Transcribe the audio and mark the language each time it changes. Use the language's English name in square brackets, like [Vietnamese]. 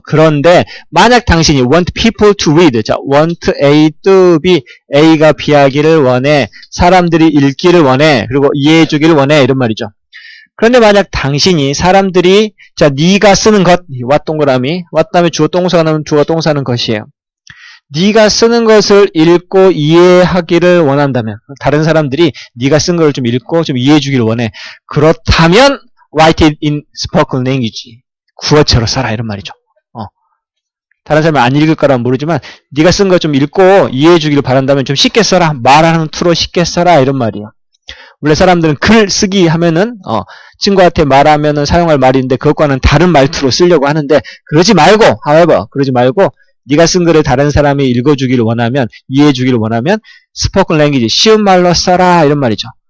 [Korean] 그런데, 만약 당신이 [English] want people to read, [Korean] 자, [English] want A to B, [Korean] A가 B하기를 원해, 사람들이 읽기를 원해, 그리고 이해해주기를 원해, 이런 말이죠. 그런데 만약 당신이 사람들이 자 네가 쓰는 것 왓 동그라미 왓 다음에 주어 동사가 나오면 주어 동사는 것이에요. 네가 쓰는 것을 읽고 이해하기를 원한다면 다른 사람들이 네가 쓴 걸 좀 읽고 좀 이해해 주기를 원해. 그렇다면 [English] write it in spoken language. [Korean] 구어체로 써라 이런 말이죠. 다른 사람이 안 읽을 거라면 모르지만 네가 쓴 거 좀 읽고 이해해 주기를 바란다면 좀 쉽게 써라. 말하는 투로 쉽게 써라 이런 말이에요. 원래 사람들은 글 쓰기 하면은 친구한테 말하면은 사용할 말인데 그것과는 다른 말투로 쓰려고 하는데 그러지 말고 however 그러지 말고 네가 쓴 글을 다른 사람이 읽어주기를 원하면 이해해주기를 원하면 spoken language 쉬운 말로 써라 이런 말이죠.